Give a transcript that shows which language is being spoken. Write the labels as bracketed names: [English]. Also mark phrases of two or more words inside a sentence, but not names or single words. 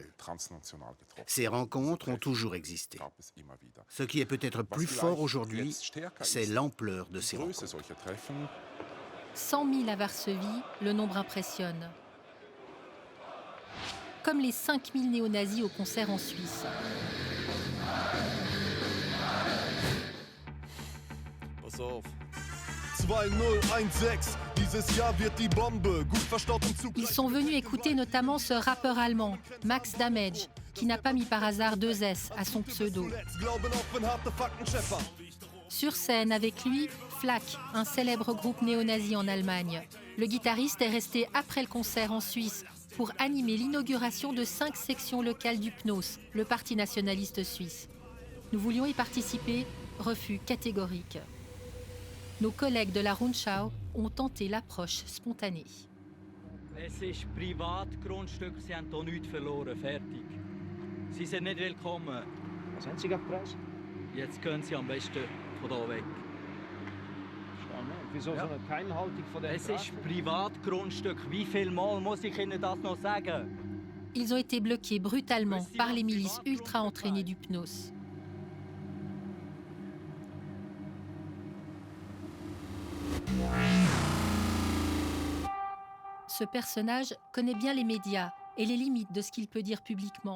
[French] Ces rencontres ont toujours existé. Ce qui est peut-être plus fort aujourd'hui, c'est l'ampleur de ces rencontres. 100 000 à Varsovie, le nombre impressionne. Comme les 5 000 néo-nazis au concert en Suisse. [German] Pass auf. 2016, dieses Jahr wird die Bombe gut verstaut im Zug. [French] Ils sont venus écouter notamment ce rappeur allemand, Max Damage, qui n'a pas mis par hasard 2 S à son pseudo. Sur scène avec lui, Flak, un célèbre groupe néo-nazi en Allemagne. Le guitariste est resté après le concert en Suisse pour animer l'inauguration de 5 sections locales du PNOS, le Parti nationaliste suisse. Nous voulions y participer, refus catégorique. Nos collègues de la Rundschau ont tenté l'approche spontanée. [German] Es ist Privatgrundstück, Sie haben hier nichts verloren, fertig. Sie sind nicht willkommen. Was haben Sie gerade gepreist? Jetzt gehen Sie am besten von hier weg. Wieso so eine Teilhaltung von der Es ist Privatgrundstück. Wie viel Mal muss ich Ihnen das noch sagen? [French] Ils ont été bloqués brutalement par les milices ultra-entraînées du PNOS. Ce personnage connaît bien les médias et les limites de ce qu'il peut dire publiquement.